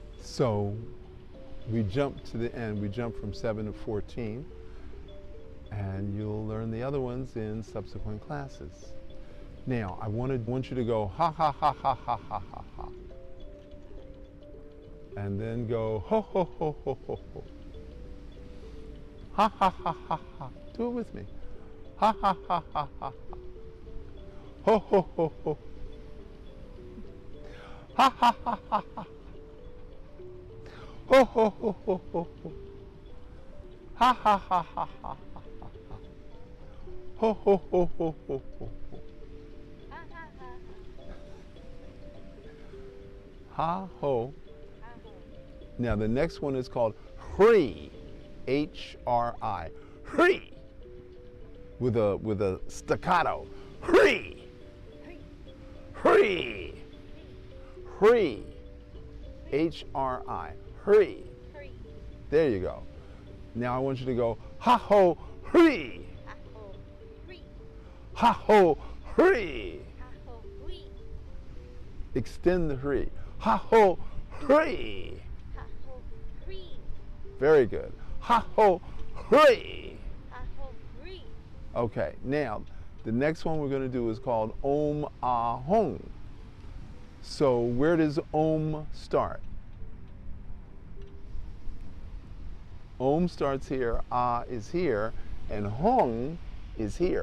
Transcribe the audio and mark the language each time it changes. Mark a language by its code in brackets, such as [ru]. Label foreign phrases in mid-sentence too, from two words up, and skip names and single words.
[en] So we jump to the end. We jump from 7 to 14. And you'll learn the other ones in subsequent classes. Now, I want you to go ha ha ha ha ha ha ha ha. And then go ho ho ho ho ho ho. Ha ha ha ha ha. Do it with me. Ha ha ha ha ha ha. Ho ho ho ho. Ha ha ha ha ha. Ho ho ho ho ho ho. Ha ha ha ha ha. Ho ho ho ho ho ho. Ha ho. Now the next one is called Hri, H-R-I, Hri, with a staccato. Hri, Hri, Hri, H-R-I, Hri. There you go. Now I want you to go ha ho Hri. Ha ho Hri. Extend the Hri. Ha ho Hri. Very good. Ha ho Hri. Okay, now the next one we're going to do is called Om Ah Hong. So where does Om start? Om starts here, Ah is here, and Hong is here.